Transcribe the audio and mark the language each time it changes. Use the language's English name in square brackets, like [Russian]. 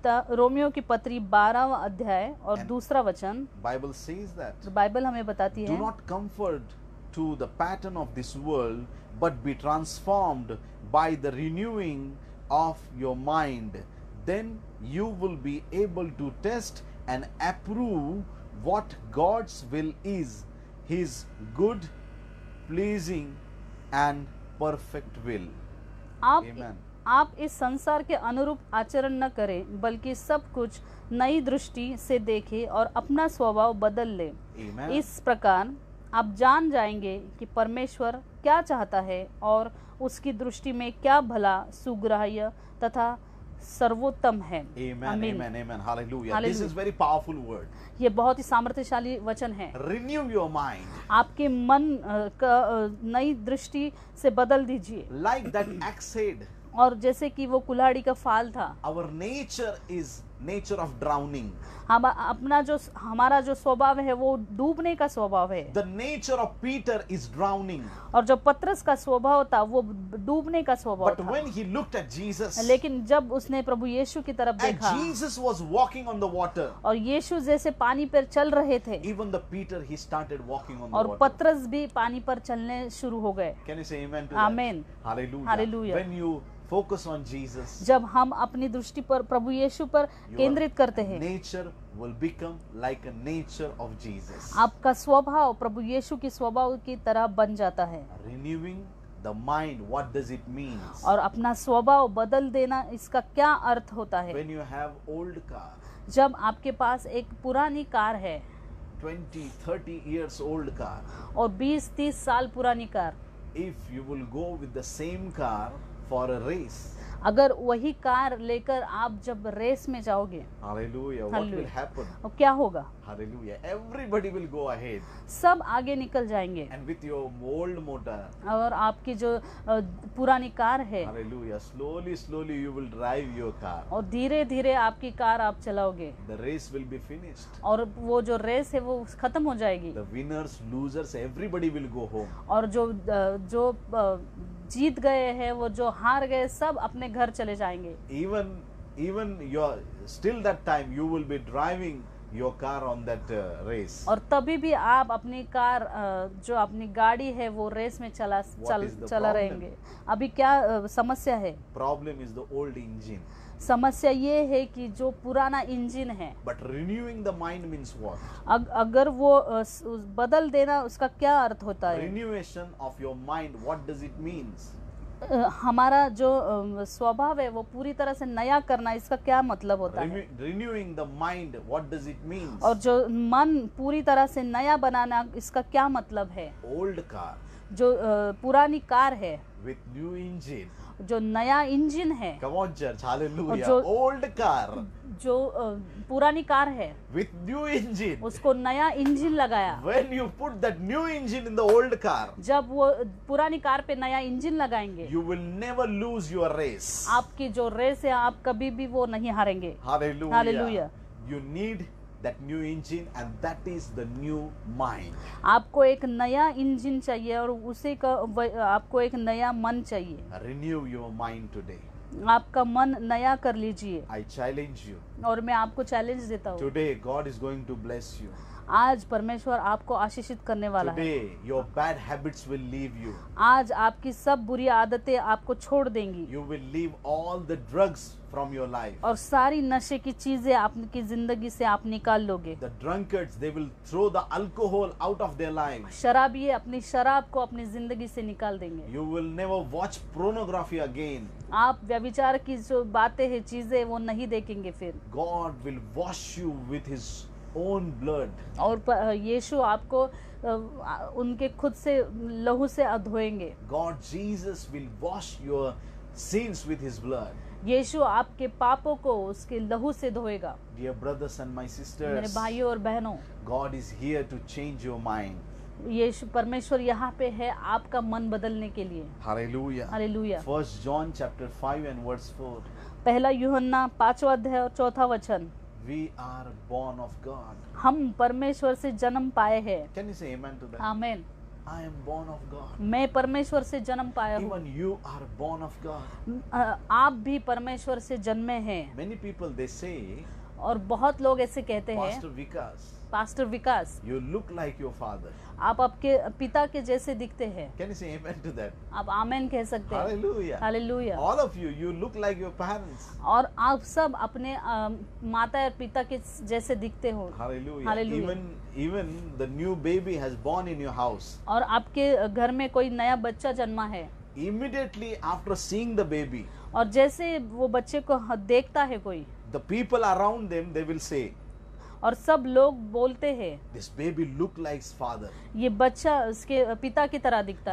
[Hindi] Romeo की पत्री 12वां अध्याय और [English] And- [Hindi] दूसरा वचन, [English] Bible says that. [Hindi] बाइबल हमें बताती [English] Do [Hindi] है, [English] not conform to the pattern of this world, but be transformed by the renewing of your mind. Then you will be able to test and approve what God's will is, His good, pleasing, and perfect will. Amen. [Hindi] आप इस संसार के अनुरूप आचरण न करें बल्कि सब कुछ नई दृष्टि से देखें और अपना स्वभाव बदल ले। [English] Amen. [Hindi] इस प्रकार आप जान जाएंगे कि परमेश्वर क्या चाहता है और उसकी दृष्टि में क्या भला, सुग्राह्य तथा सर्वोत्तम है। [English] Amen. [Hindi] आमीन। [English] Amen. Amen. Hallelujah. Hallelujah. This is very powerful word. [Hindi] ये बहुत ही सामर्थ्यशाली वचन है। [English] Renew your mind. [Hindi] आपके मन का नई दृष्टि से बदल दीजिए। [English] Like that axe head, [Hindi] और जैसे कि वो कुल्हाड़ी का फाल था, [English] our nature is nature of drowning. [Hindi] हमारा जो स्वभाव है वो डूबने का स्वभाव है। [English] The nature of Peter is drowning. [Hindi] और जो पतरस का स्वभाव था वो डूबने का स्वभाव [English] But [Hindi] था। [English] when he looked at Jesus, [Hindi] लेकिन जब उसने प्रभु यीशु की तरफ [English] and [Hindi] देखा [English] Jesus was walking on the water, [Hindi] और यीशु जैसे पानी पर चल रहे थे [English] even the Peter, he started walking on the [Hindi] और [English] water. [Hindi] पतरस भी पानी पर चलने शुरू हो गए। [English] Can you say amen to Amen. that? Hallelujah. Hallelujah. When you focus on Jesus, [Hindi] जब हम अपनी दृष्टि पर प्रभु यीशु पर केंद्रित करते हैं, [English] nature will become like a nature of Jesus. [Hindi] आपका स्वभाव प्रभु यीशु की स्वभाव की तरह बन जाता है। [English] Renewing the mind, what does it mean? [Hindi] और अपना स्वभाव बदल देना, इसका क्या अर्थ होता है? [English] When you have old car, [Hindi] जब आपके पास एक पुरानी कार है [English] 20-30 years old car, [Hindi] और 20-30 साल पुरानी car, [English] if you will go with the same car for a race. [Hindi] अगर वही कार लेकर आप जब रेस में जाओगे, [English] Hallelujah. What will Hallelujah. happen? [Hindi] तो क्या होगा? [English] Hallelujah. Everybody will go ahead. [Hindi] सब आगे निकल जाएंगे [English] And with your old motor, [Hindi] और आपकी जो पुरानी कार है, [English] hallelujah, slowly, slowly you will drive your car. [Hindi] और धीरे धीरे आपकी कार आप चलाओगे [English] The race will be finished. [Hindi] और वो जो रेस है वो खत्म हो जाएगी [English] The winners, losers, everybody will go home. [Hindi] और जो जीत गए हैं, वो जो हार गए, सब अपने घर चले जाएंगे। [English] Even your still that time you will be driving your car on that race. [Hindi] और तभी भी आप अपनी कार जो अपनी गाड़ी है वो रेस में [English] is the [Hindi] चला [English] problem? [Hindi] रहेंगे। अभी क्या समस्या है? [English] Problem is the old engine. [Hindi] समस्या ये है कि जो पुराना इंजन है, [English] But renewing the mind means what? [Hindi] अगर वो बदल देना, उसका क्या अर्थ होता है? [English] Renewation of your mind, what does it means? [Hindi] हमारा जो स्वभाव है वो पूरी तरह से नया करना, इसका क्या मतलब होता है? [English] Renewing the mind, what does it mean? [Hindi] और जो मन पूरी तरह से नया बनाना, इसका क्या मतलब है? [English] Old car [Hindi] जो पुरानी कार है [English] with new engine. [Hindi] जो नया इंजन है, [English] Come on church, hallelujah. [Hindi] जो- [English] Old car [Hindi] जो पुरानी कार है [English] with new engine. [Hindi] उसको नया इंजन लगाया। [English] When you put that new engine in the old car, [Hindi] जब वो पुरानी कार पे नया इंजन लगाएंगे, [English] you will never lose your race. [Hindi] आपकी जो रेस है आप कभी भी वो नहीं हारेंगे। [English] Hallelujah. Hallelujah. You need that new engine, and that is the new mind. [Hindi] आपको एक नया इंजन चाहिए और उसी का आपको एक नया मन चाहिए। [English] Renew your mind today. [Hindi] आपका मन नया कर लीजिए। [English] I challenge you. [Hindi] और मैं आपको चैलेंज देता हूँ, [English] Today God is going to bless you. [Hindi] आज परमेश्वर आपको आशीषित करने वाला है। [English] Today your bad habits will leave you. [Hindi] आज आपकी सब बुरी आदतें आपको छोड़ देंगी [English] You will leave all the drugs from your life. [Hindi] और सारी नशे की चीजें आपकी जिंदगी से आप निकाल लोगे। [English] The drunkards, they will throw the alcohol out of their lives. [Hindi] शराबी अपनी शराब को अपनी जिंदगी से निकाल देंगे। [English] You will never watch pornography again. [Hindi] आप व्यभिचार की जो बातें हैं, चीजें, वो नहीं देखेंगे फिर। [English] God will wash you with His own blood. [Hindi] और यीशु आपको उनके खुद से लहू से धोएंगे। [English] God, Jesus will wash your sins with His blood. [Hindi] यीशु आपके पापों को उसके लहू से धोएगा। [English] Dear brothers and my [Hindi] मेरे [English] sisters, [Hindi] भाइयों और बहनों, [English] God is here to change your mind. [Hindi] यीशु परमेश्वर यहाँ पे है आपका मन बदलने के लिए। [English] Hallelujah. [Hindi] Hallelujah. [English] 1 John chapter 5 and verse 4. [Hindi] पहला यूहन्ना 5वां अध्याय और 4था वचन। [English] We are born of God. [Hindi] हम परमेश्वर से जन्म पाए हैं। [English] Can you say amen to that? [Hindi] आमीन। [English] I am born of God. [Hindi] मैं परमेश्वर से जन्म पाया हूँ। [English] Even you are born of God. [Hindi] आप भी परमेश्वर से जन्मे हैं। [English] Many people they say, [Hindi] और बहुत लोग ऐसे कहते हैं, [English] Pastor Vikas, [Hindi] pastor Vikas, [English] you look like your father. [Hindi] आप आपके पिता के जैसे दिखते हैं। [English] Can you say amen to that? [Hindi] आप आमेन कह सकते हैं। [English] Hallelujah. [Hindi] Hallelujah. [English] All of you, you look like your parents. [Hindi] और आप सब अपने माता और पिता के जैसे दिखते हो। [English] Hallelujah. Hallelujah. Even the new baby has born in your house. [Hindi] और आपके घर में कोई नया बच्चा जन्मा है, [English] Immediately after seeing the baby, [Hindi] और जैसे वो बच्चे को देखता है कोई, [English] the people around them, they will say, [Hindi] और सब लोग बोलते हैं, [English] this baby look like his father. [Hindi] ये बच्चा उसके पिता की तरह दिखता